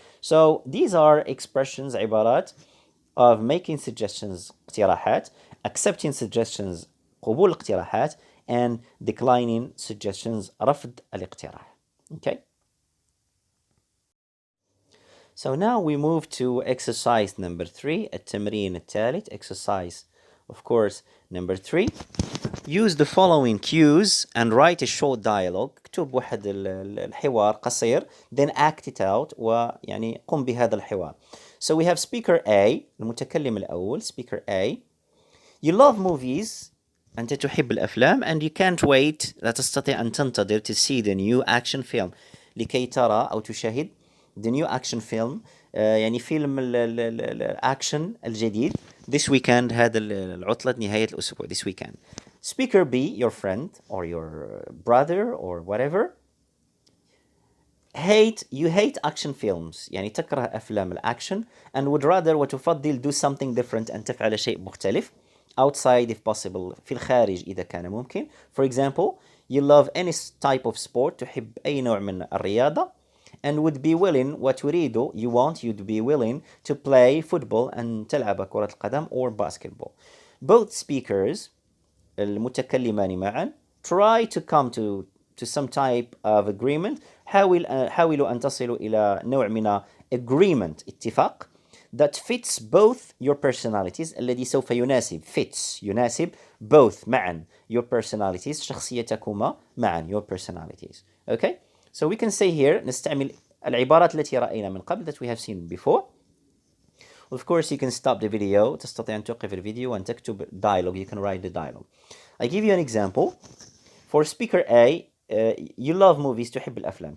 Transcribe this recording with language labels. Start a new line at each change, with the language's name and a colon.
English: So these are expressions,
Arabic: عبارات
English: of making suggestions
Arabic: اقتراحات,
English: accepting suggestions
Arabic: قبول الاقتراحات,
English: and declining suggestions
Arabic: رفض الاقتراح.
English: Okay. So now we move to exercise number 3,
Arabic: التمرين الثالث.
English: Exercise, of course, number 3. Use the following cues and write a short dialogue.
Arabic: اكتب واحد الحوار قصير,
English: then act it out,
Arabic: ويعني قم بهذا الحوار.
English: So we have speaker A,
Arabic: المتكلم الأول,
English: speaker A. You love movies,
Arabic: أنت تحب الأفلام,
English: and you can't wait,
Arabic: لا تستطيع أن تنتظر
English: to see the new action film,
Arabic: لكي ترى أو تشاهد
English: the new action film,
Arabic: يعني فيلم الأكشن الجديد
English: this weekend,
Arabic: هذا العطلة نهاية الأسبوع,
English: this weekend. Speaker B, your friend or your brother or whatever. You hate action films,
Arabic: يعني تكره أفلام الأكشن,
English: and would rather
Arabic: وتفضل
English: do something different,
Arabic: أن تفعل شيء مختلف,
English: outside if possible,
Arabic: في الخارج إذا كان ممكن.
English: For example, you love any type of sport,
Arabic: تحب أي نوع من الرياضة,
English: and would be willing
Arabic: وتريد,
English: you'd be willing to play football,
Arabic: أن تلعب كرة القدم
English: or basketball. Both speakers,
Arabic: المتكلمان معا,
English: try to come to some type of agreement.
Arabic: حاولوا أن تصلوا إلى نوع من agreement, اتفاق,
English: that fits both your personalities,
Arabic: الذي سوف يناسب both معا
English: your personalities,
Arabic: شخصيتكما معا your personalities.
English: Okay, so we can say here
Arabic: نستعمل العبارات التي رأينا من قبل
English: that we have seen before. Of course you can stop the video,
Arabic: تستطيع أن توقف الفيديو وأن تكتب
English: dialogue, you can write the dialogue. I give you an example. For speaker A, you love movies,
Arabic: تحب الأفلام.